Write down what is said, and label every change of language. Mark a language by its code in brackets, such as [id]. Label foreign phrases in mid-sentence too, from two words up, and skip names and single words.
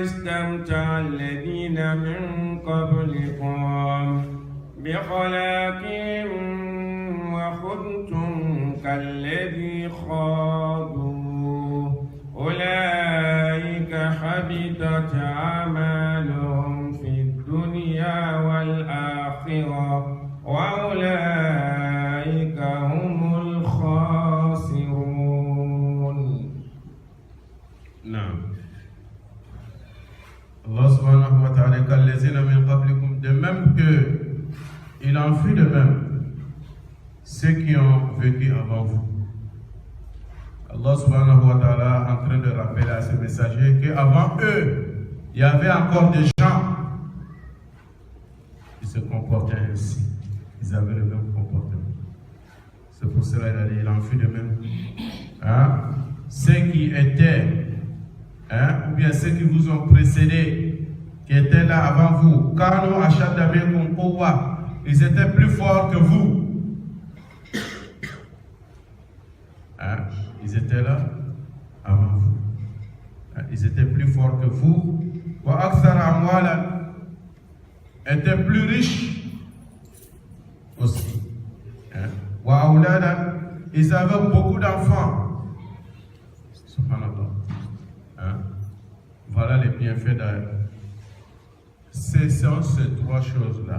[ar] استمتع الذين من قبلكم بخلاقهم وخذتم كالذي خاضوا أولئك حبطت أعمالهم في الدنيا والآخرة وأولئك هم الخاسرون. نعم. الله سبحانه وتعالى كالذين من قبلكم, [fr] de même que il en fut de même ceux qui ont vécu avant vous. [ar] الله سبحانه وتعالى [fr] est en train de rappeler à ses messagers qu'avant eux, il y avait encore des gens qui se comportaient ainsi. Ils avaient le même comportement. C'est pour cela qu'il a dit, il en fut de même. Hein? Ceux qui étaient, ou bien ceux qui vous ont précédés, qui étaient là avant vous, [ar] كانوا أشد منكم قوة, [fr] ils étaient plus forts que vous. Hein? Ils étaient là avant vous. Hein? Ils étaient plus forts que vous. [ar] وأكثر أموالا, [fr] étaient plus riches aussi. Hein? [ar] وأولادا, [fr] ils avaient beaucoup d'enfants. Subhanallah. Hein? Voilà les bienfaits d'Allah. Ce sont ces trois choses-là.